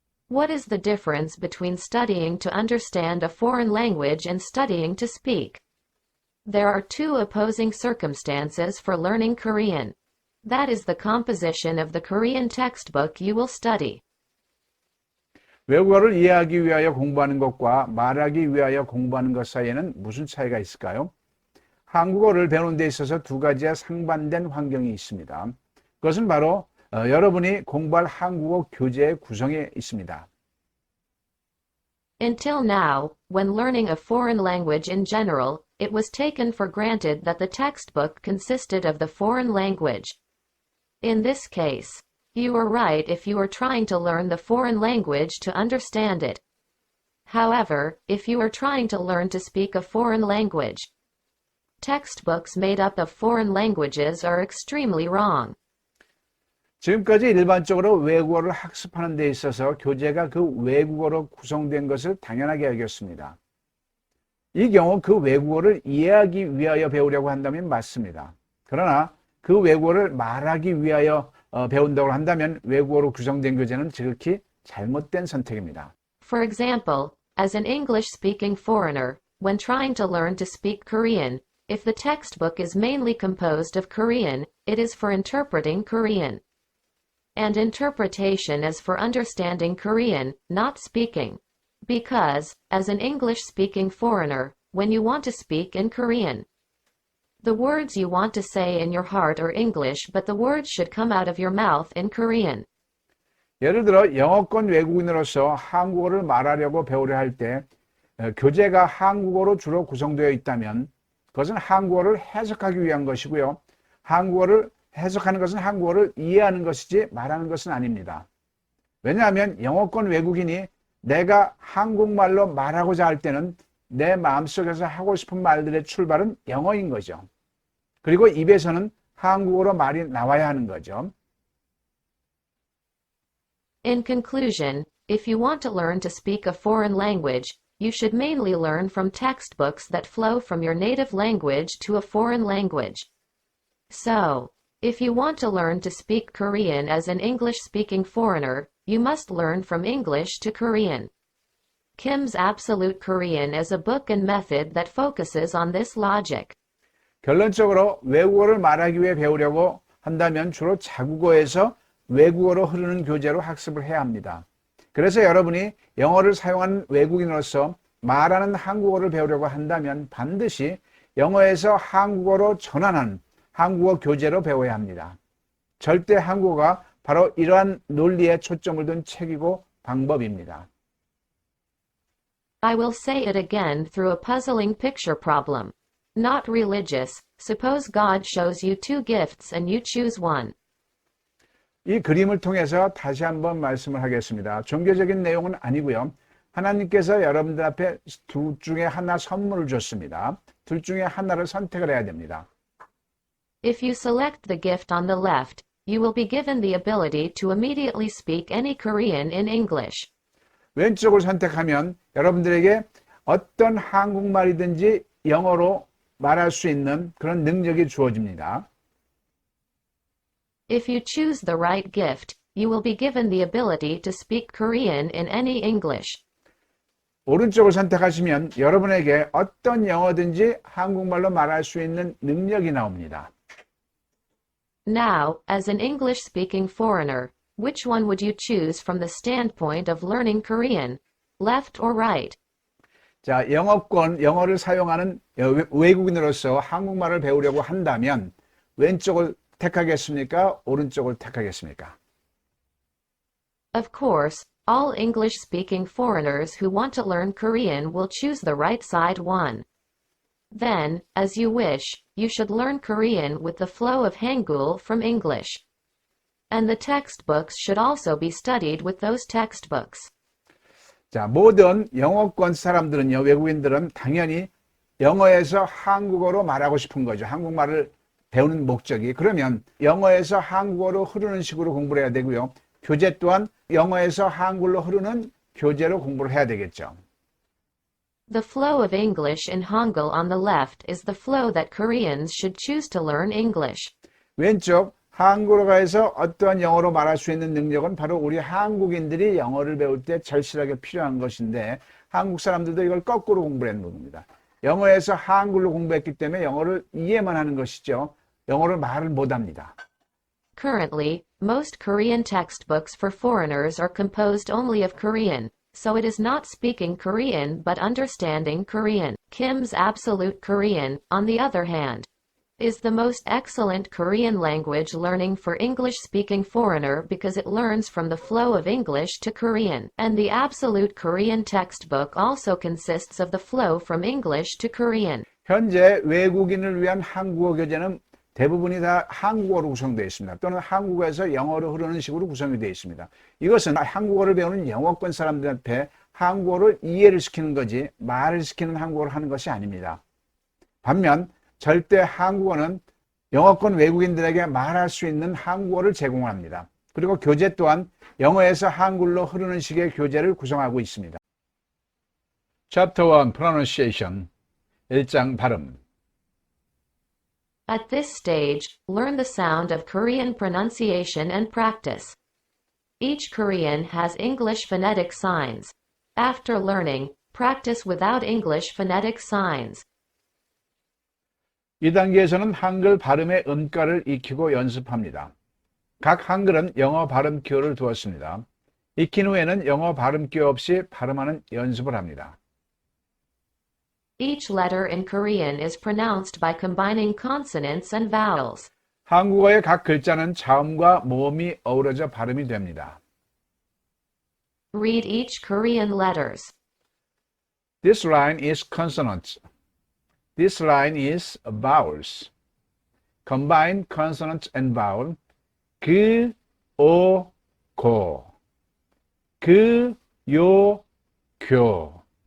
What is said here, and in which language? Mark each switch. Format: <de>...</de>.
<en>What is the difference between studying to understand a foreign language and studying to speak? There are 2 opposing circumstances for learning Korean. That is the composition of the Korean textbook you will study.</en> <ko>외국어를 이해하기 위하여 공부하는 것과 말하기 위하여 공부하는 것 사이에는 무슨 차이가 있을까요? 한국어를 배우는 데 있어서 두 가지의 상반된 환경이 있습니다. 그것은 바로 여러분이 공부할 한국어 교재의 구성에 있습니다.</ko> <en>Until now, when learning a foreign language in general, it was taken for granted that the textbook consisted of the foreign language. In this case, you are right if you are trying to learn the foreign language to understand it. However, if you are trying to learn to speak a foreign language, textbooks made up of foreign languages are extremely wrong.</en> <ko>지금까지 일반적으로 외국어를 학습하는 데 있어서 교재가 그 외국어로 구성된 것을 당연하게 여겼습니다. 이 경우 그 외국어를 이해하기 위하여 배우려고 한다면 맞습니다. 그러나 그 외국어를 말하기 위하여 배운다고 한다면 외국어로 구성된 교재는 지극히 잘못된 선택입니다.</ko> <en>For example, as an English-speaking foreigner, when trying to learn to speak Korean, if the textbook is mainly composed of Korean, it is for interpreting Korean. And interpretation is for understanding Korean, not speaking. Because, as an English-speaking foreigner, when you want to speak in Korean, the words you want to say in your heart are English, but the words should come out of your mouth in Korean.</en> <ko>예를 들어 영어권 외국인으로서 한국어를 말하려고 배우려 할 때 교재가 한국어로 주로 구성되어 있다면 그것은 한국어를 해석하기 위한 것이고요. 한국어를 해석하는 것은 한국어를 이해하는 것이지 말하는 것은 아닙니다. 왜냐하면 영어권 외국인이 내가 한국말로 말하고자 할 때는 내 마음속에서 하고 싶은 말들의 출발은 영어인 거죠. 그리고 입에서는 한국어로 말이 나와야 하는 거죠.</ko> <en>In conclusion, if you want to learn to speak a foreign language, you should mainly learn from textbooks that flow from your native language to a foreign language. So, if you want to learn to speak Korean as an English-speaking foreigner, you must learn from English to Korean. Kim's Absolute Korean is a book and method that focuses on this logic.</en> <ko>결론적으로 외국어를 말하기 위해 배우려고 한다면 주로 자국어에서 외국어로 흐르는 교재로 학습을 해야 합니다. 그래서 여러분이 영어를 사용하는 외국인으로서 말하는 한국어를 배우려고 한다면 반드시 영어에서 한국어로 전환한 한국어 교재로 배워야 합니다. 절대 한국어가 바로 이러한 논리에 초점을 둔 책이고 방법입니다.</ko> <en>I will say it again through a puzzling picture problem. Not religious. Suppose God shows you two gifts and you choose one.</en> <ko>이 그림을 통해서 다시 한번 말씀을 하겠습니다. 종교적인 내용은 아니고요. 하나님께서 여러분들 앞에 둘 중에 하나 선물을 줬습니다. 둘 중에 하나를 선택을 해야 됩니다.</ko> <en>If you select the gift on the left, you will be given the ability to immediately speak any Korean in English.</en> <ko>왼쪽을 선택하면 여러분들에게 어떤 한국말이든지 영어로 말할 수 있는 그런 능력이 주어집니다.</ko> <en>If you choose the right gift, you will be given the ability to speak Korean in any English.</en> <ko>오른쪽을 선택하시면 여러분에게 어떤 영어든지 한국말로 말할 수 있는 능력이 나옵니다.</ko> <en>Now, as an English-speaking foreigner, which one would you choose from the standpoint of learning Korean, left or right?</en> <ko>자, 영어를 사용하는 외국인으로서 한국말을 배우려고 한다면 왼쪽을 택하겠습니까? 오른쪽을 택하겠습니까?</ko> <en>Of course, all English-speaking foreigners who want to learn Korean will choose the right side one. Then, as you wish, you should learn Korean with the flow of Hangul from English. And the textbooks should also be studied with those textbooks.</en> <ko>자, 모든 영어권 사람들은요, 외국인들은 당연히 영어에서 한국어로 말하고 싶은 거죠. 한국말을 배우는 목적이. 그러면 영어에서 한국어로 흐르는 식으로 공부를 해야 되고요. 교재 또한 영어에서 한글로 흐르는 교재로 공부를 해야 되겠죠.</ko> <en>The flow of English in Hangul on the left is the flow that Koreans should choose to learn English.</en> <ko>왼쪽 한국어에서 어떠한 영어로 말할 수 있는 능력은 바로 우리 한국인들이 영어를 배울 때 절실하게 필요한 것인데 한국 사람들도 이걸 거꾸로 공부하는 겁니다. 영어에서 한글로 공부했기 때문에 영어를 이해만 하는 것이죠. 영어를 말을 못합니다.</ko> <en>Currently, most Korean textbooks for foreigners are composed only of Korean, so it is not speaking Korean but understanding Korean. Kim's Absolute Korean, on the other hand, is the most excellent Korean language learning for English-speaking foreigner because it learns from the flow of English to Korean, and the Absolute Korean textbook also consists of the flow from English to Korean.</en> <ko>현재 외국인을 위한 한국어 교재는 대부분이 다 한국어로 구성되어 있습니다. 또는 한국어에서 영어로 흐르는 식으로 구성이 되어 있습니다. 이것은 한국어를 배우는 영어권 사람들한테 한국어를 이해를 시키는 거지 말을 시키는 한국어를 하는 것이 아닙니다. 반면 절대 한국어는 영어권 외국인들에게 말할 수 있는 한국어를 제공합니다. 그리고 교재 또한 영어에서 한글로 흐르는 식의 교재를 구성하고 있습니다.</ko> <en>Chapter 1 Pronunciation</en> <ko>1장 발음.</ko> <en>At this stage, learn the sound of Korean pronunciation and practice. Each Korean has English phonetic signs. After learning, practice without English phonetic signs.</en> <ko>이 단계에서는 한글 발음의 음가를 익히고 연습합니다. 각 한글은 영어 발음 기호를 두었습니다. 익힌 후에는 영어 발음 기호 없이 발음하는 연습을 합니다.</ko> <en>Each letter in Korean is pronounced by combining consonants and vowels.</en> <ko>한국어의 각 글자는 자음과 모음이 어우러져 발음이 됩니다.</ko> <en>Read each Korean letters. This line is consonants. This line is vowels. Combine consonants and vowel.</en> <ko>그, 오, 고. 그, 요, 교.</ko>